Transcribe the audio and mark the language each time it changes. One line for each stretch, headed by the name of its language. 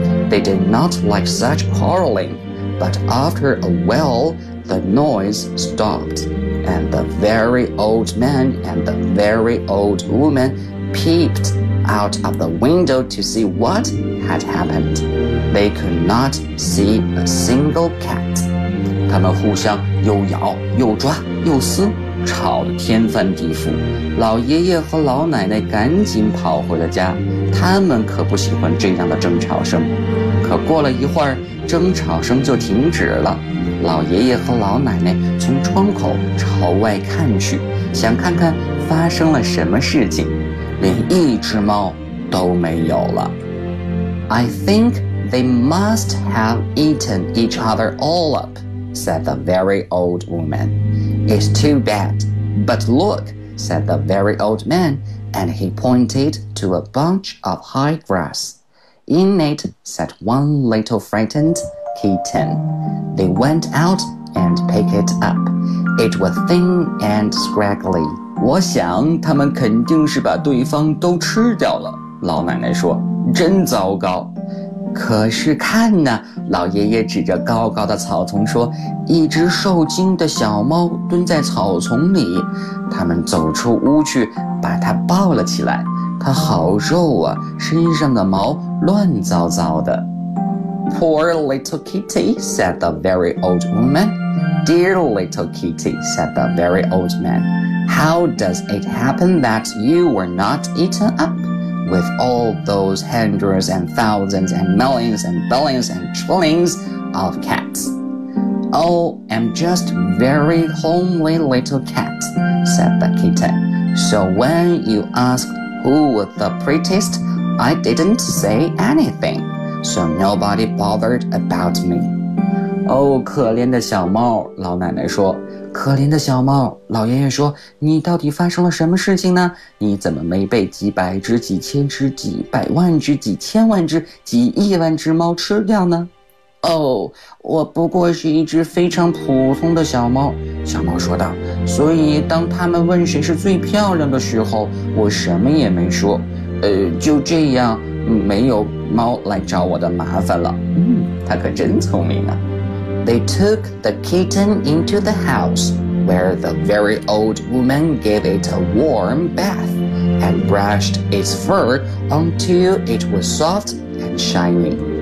English: They did not like such quarreling, but after a while, the noise stopped, and the very old man and the very old woman peeped out of the window to see what had happened. They could not see a single cat.
Chinese: 他们互相又咬又抓又撕，吵得天翻地覆。老爷爷和老奶奶赶紧跑回了家，他们可不喜欢这样的争吵声。可过了一会儿，争吵声就停止了。老爷爷和老奶奶从窗口朝外看去，想看看发生了什么事情，连一只猫都没有了。
English: I think they must have eaten each other all up, said the very old woman. It's too bad. But look, said the very old man, and he pointed to a bunch of high grass. In it sat one little frightened kitten. They went out and picked it up. It was thin and scraggly.
Chinese: 我想他们肯定是把对方都吃掉了，老奶奶说，真糟糕。可是看呢，老爷爷指着高高的草丛说，一只受惊的小猫蹲在草丛里。他们走出屋去，把它抱了起来。它好瘦啊，身上的毛乱糟糟的。
English: Poor little kitty, said the very old woman. Dear little kitty, said the very old man. How does it happen that you were not eaten up? With all those hundreds and thousands and millions and billions and trillions of cats. Oh, I'm just very homely little cat, said the kitten. So when you asked who was the prettiest, I didn't say anything, so nobody bothered about me.
Chinese: Oh, 可怜的小猫，老奶奶说。可怜的小猫，老爷爷说，你到底发生了什么事情呢？你怎么没被几百只、几千只、几百万只、几千万只、几亿万只猫吃掉呢？哦，我不过是一只非常普通的小猫，小猫说道，所以当他们问谁是最漂亮的时候，我什么也没说，就这样，没有猫来找我的麻烦了。嗯，他可真聪明啊。
English: They took the kitten into the house, where the very old woman gave it a warm bath and brushed its fur until it was soft and shiny.